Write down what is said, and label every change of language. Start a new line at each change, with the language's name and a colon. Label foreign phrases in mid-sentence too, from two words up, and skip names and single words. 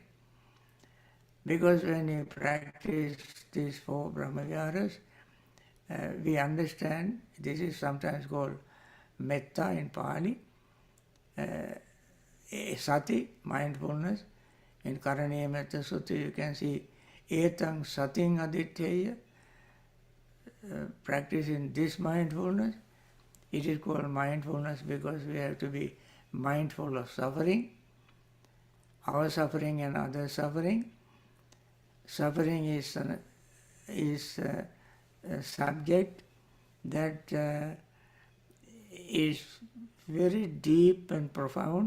English: Because when we practice these four Brahmaviharas, we understand, this is sometimes called metta in Pali, sati, mindfulness. In Karaniya Metta Sutta you can see
Pali: etang sating aditteya,
English: practicing this mindfulness. It is called mindfulness because we have to be mindful of suffering, our suffering and other suffering. Suffering is a subject that is very deep and profound.